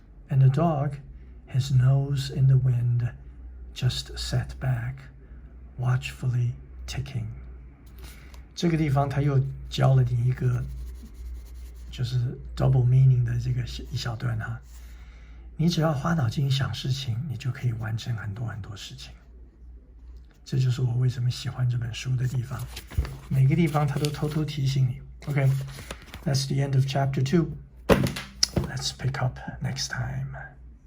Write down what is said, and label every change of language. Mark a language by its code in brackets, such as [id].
[en] And the dog, his nose in the wind, just sat back, watchfully ticking. [zh] 这个地方他又教了你一个就是 double meaning 的这个一小段哈。你只要花脑筋想事情，你就可以完成很多很多事情。这就是我为什么喜欢这本书的地方，每个地方他都偷偷提醒你。 [en] Okay, that's the end of chapter 2. Let's pick up next time.